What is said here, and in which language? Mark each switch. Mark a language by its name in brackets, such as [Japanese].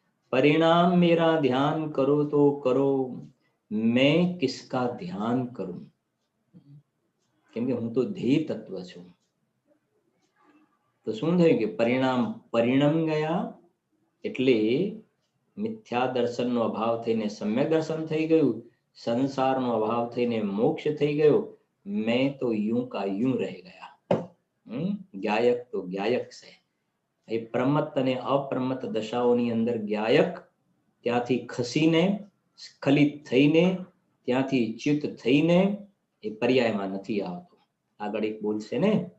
[Hindi] परिणाम मेरा ध्यान करो तो करो मैं किसका ध्यान करूं. [Gujarati] કેમ કે હું તો ધ્યેય તત્વ છું. તો શું થયું કે પરિણામ પરિણમ ગયા, એટલે મિથ્યા દર્શનનો અભાવ થઈને સમ્યક દર્શન થઈ ગયું, સંસારનો અભાવ થઈને મોક્ષ થઈ ગયો. [Hindi] મેં તો यूं का यूं रह गया. [Gujarati] જ્ઞાયક તો જ્ઞાયક છે. એ પ્રમત્ત અને અપ્રમત્ત દશાઓની અંદર જ્ઞાયક ત્યાંથી ખસીને સ્ખલિત થઈને ત્યાંથી ચ્યુત થઈને એ પર્યાયમાં નથી આવતો. આગળ એક બોલશે ને,